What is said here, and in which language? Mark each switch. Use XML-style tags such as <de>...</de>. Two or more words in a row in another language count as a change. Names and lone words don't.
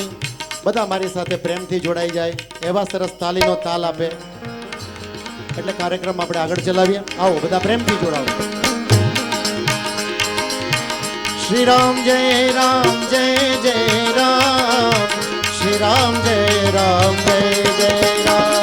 <gu>બધા મારી સાથે પ્રેમથી જોડાઈ જાય એવા સરસ તાલીનો તાલ આપે એટલે કાર્યક્રમ આપણે આગળ ચલાવીએ. આવો બધા પ્રેમથી જોડાવો.</gu> <hi>श्री राम जय जय राम, श्री राम जय जय राम.</hi>